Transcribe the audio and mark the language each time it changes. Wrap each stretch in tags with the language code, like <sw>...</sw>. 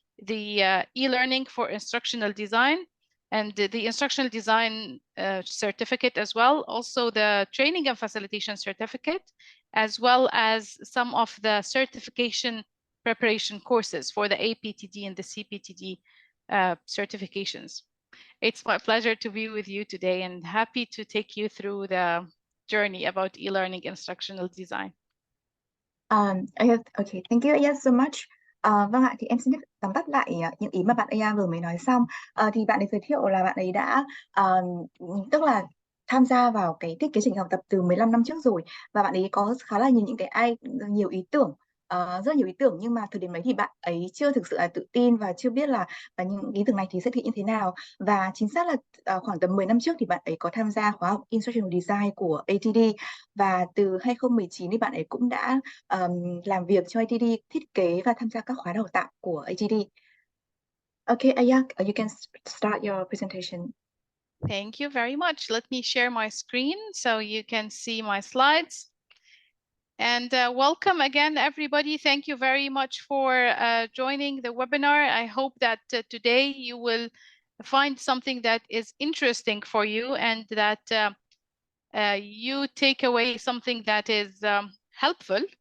<en>the e-learning for instructional design, and the instructional design certificate as well, also the training and facilitation certificate, as well as some of the certification preparation courses for the APTD and the CPTD certifications. It's my pleasure to be with you today and happy to take you through the journey about e-learning instructional design. Okay, thank you Aya so much.</en> <vi>Vâng ạ, thì em xin tóm tắt lại những ý mà bạn Aya vừa mới nói xong. Thì bạn ấy giới thiệu là bạn ấy đã tức là tham gia vào cái thiết kế trình học tập từ 15 năm trước rồi, và bạn ấy có khá là nhiều ý tưởng, rất nhiều ý tưởng, nhưng mà thời điểm đấy thì bạn ấy chưa thực sự là tự tin và chưa biết là những ý tưởng này thì sẽ thực hiện như thế nào. Và chính xác là khoảng tầm 10 năm trước thì bạn ấy có tham gia khóa học Instructional Design của ATD, và từ 2019 thì bạn ấy cũng đã làm việc cho ATD, thiết kế và tham gia các khóa đào tạo của ATD.</vi> <en>Okay, Aya, you can start your presentation. Thank you very much. Let me share my screen so you can see my slides. And welcome again, everybody. Thank you very much for joining the webinar. I hope that today you will find something that is interesting for you, and that you take away something that is helpful.</en>